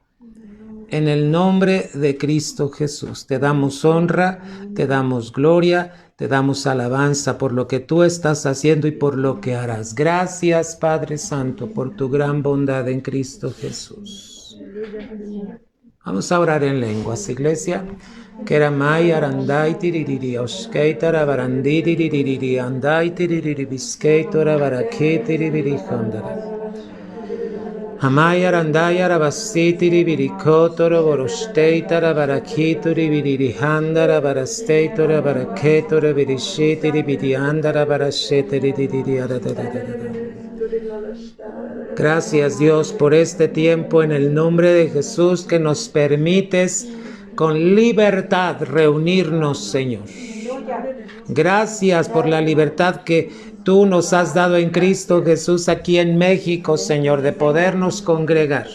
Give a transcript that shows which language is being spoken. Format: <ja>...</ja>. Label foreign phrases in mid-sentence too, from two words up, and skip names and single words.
<es>En el nombre de Cristo Jesús, te damos honra, te damos gloria, te damos alabanza por lo que tú estás haciendo y por lo que harás. Gracias, Padre Santo, por tu gran bondad en Cristo Jesús. Vamos a orar en lenguas, iglesia. Keramai arandai tiririri oskeitara barandi tiririri andai tiririri biskeitora barake tiririri hondara. Amai arandai arabasti tiririri kotoro borosteitara barakituri biriri handara barasteitora baraketora birishi tiririri andara barashete tiririri aradadadadada. Gracias, Dios, por este tiempo en el nombre de Jesús que nos permites con libertad reunirnos, Señor. Gracias por la libertad que tú nos has dado en Cristo Jesús aquí en México, Señor, de podernos congregar.</es>